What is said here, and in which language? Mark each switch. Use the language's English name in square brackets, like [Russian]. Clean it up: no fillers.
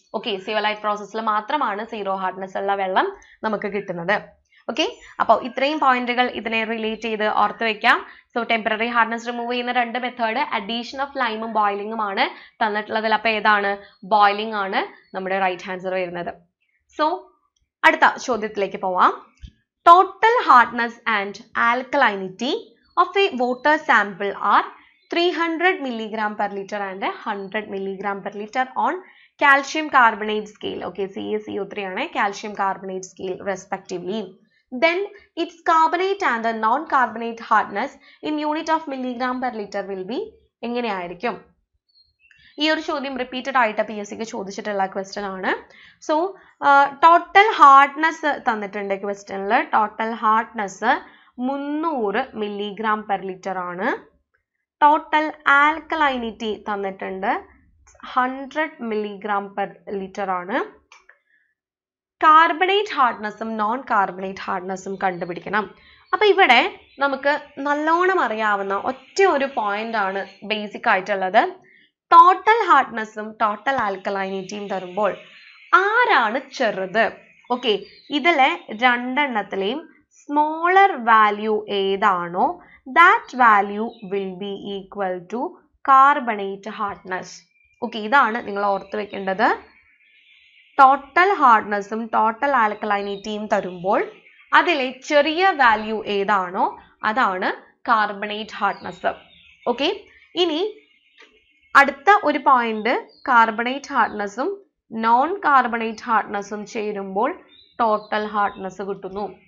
[Malayalam] Okay, zeolite പ്രോസസ്സിൽ മാത്രമാണ് zero hardness ഉള്ള വെള്ളം നമുക്ക് കിട്ടുന്നത്. ഓക്കെ, അപ്പോൾ ഇത്രയും പോയിന്റുകൾ ഇതിനെ റിലേറ്റ് ചെയ്ത് ഓർത്തു വെക്കാം. സോ ടെമ്പററി ഹാർഡ്നെസ് റിമൂവ് ചെയ്യുന്ന രണ്ട് മെത്തേഡ് അഡീഷൻ ഓഫ് ലൈമും ബോയിലിംഗും ആണ് തന്നിട്ടുള്ളതിൽ. അപ്പോൾ ഏതാണ്? ബോയിലിംഗ് ആണ് നമ്മുടെ റൈറ്റ് ആൻസർ വരുന്നത്. സോ അടുത്ത ചോദ്യത്തിലേക്ക് പോവാം. [English] Total hardness and alkalinity of a water sample are 300 milligram per liter and 100 milligram per liter on calcium carbonate scale. Okay, CaCO3 [Malayalam] ആണ് [English] calcium carbonate scale respectively. Then its carbonate and non-carbonate hardness in unit of milligram per liter will be [Malayalam] എങ്ങനെയായിരിക്കും? ഈ ഒരു ചോദ്യം repeated ആയിട്ട് PSCക്ക് ചോദിച്ചിട്ടുള്ള question ആണ്. So total hardness തന്നിട്ടുണ്ട് ക്വസ്റ്റ്യനിൽ. Total hardness 300 milligram per liter ആണ്. ടോട്ടൽ ആൽക്കലൈനിറ്റി തന്നിട്ടുണ്ട് 100 milligram per liter ആണ്. കാർബണേറ്റ് ഹാർഡ്നെസ്സും നോൺ കാർബണേറ്റ് ഹാർഡ്നെസ്സും കണ്ടുപിടിക്കണം. അപ്പൊ ഇവിടെ നമുക്ക് നല്ലോണം അറിയാവുന്ന ഒറ്റ ഒരു പോയിന്റ് ആണ് ബേസിക് ആയിട്ടുള്ളത്. ടോട്ടൽ ഹാർഡ്നെസ്സും ടോട്ടൽ ആൽക്കലൈനിറ്റിയും തരുമ്പോൾ ആരാണ് ചെറുത്? ഓക്കെ, ഇതിലെ രണ്ടെണ്ണത്തിലെയും സ്മോളർ വാല്യൂ ഏതാണോ [English] that value will be equal to carbonate hardness. [Malayalam] Okay, ഇതാണ് നിങ്ങൾ ഓർത്ത് വെക്കേണ്ടത്. ടോട്ടൽ ഹാർഡ്നെസ്സും ടോട്ടൽ ആൽക്കലൈനിറ്റിയും തരുമ്പോൾ അതിലെ ചെറിയ വാല്യൂ ഏതാണോ അതാണ് കാർബണേറ്റ് ഹാർഡ്നെസ്. ഓക്കെ, ഇനി അടുത്ത ഒരു പോയിന്റ് കാർബണേറ്റ് ഹാർഡ്നെസ്സും നോൺ കാർബണേറ്റ് ഹാർഡ്നെസ്സും ചേരുമ്പോൾ ടോട്ടൽ ഹാർഡ്നെസ് കിട്ടുന്നു.